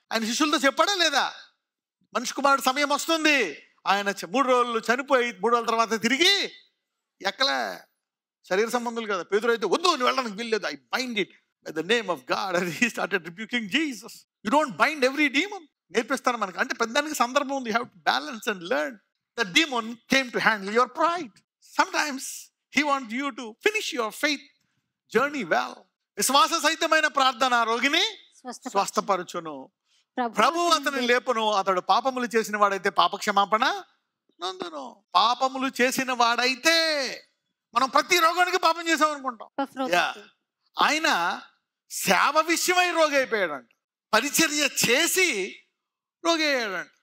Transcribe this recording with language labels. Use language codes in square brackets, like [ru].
[te] ఆయన శిష్యులతో చెప్పాడా లేదా? మనిషి కుమారుడు సమయం వస్తుంది, ఆయన 3 రోజులు చనిపోయి 3 రోజుల తర్వాత తిరిగి ఎక్కలే. శరీర సంబంధులు కదా. పేతురు అయితే, వద్దు నువ్వు వెళ్ళడానికి వీల్లేదు, [en] I bind it by the name of God. And he started rebuking Jesus. You don't bind every demon. [te] నేర్పిస్తాను మనకి. అంటే పెద్దానికి సందర్భం ఉంది. [en] You have to balance and learn. The demon came to handle your pride. Sometimes he wants you to finish your faith journey well. [te] విశ్వాస సహితమైన ప్రార్థన రోగిని స్వస్థపరచును, ప్రభు అతని లేపును. అతడు పాపములు చేసిన వాడైతే పాపక్షమాపణ నందును. పాపములు చేసిన వాడైతే, మనం ప్రతి రోగానికి పాపం చేసాం అనుకుంటాం. ఆయన సేవ విషయమై రోగి అయిపోయాడంట, పరిచర్య చేసి రోగి అయ్యాడంట.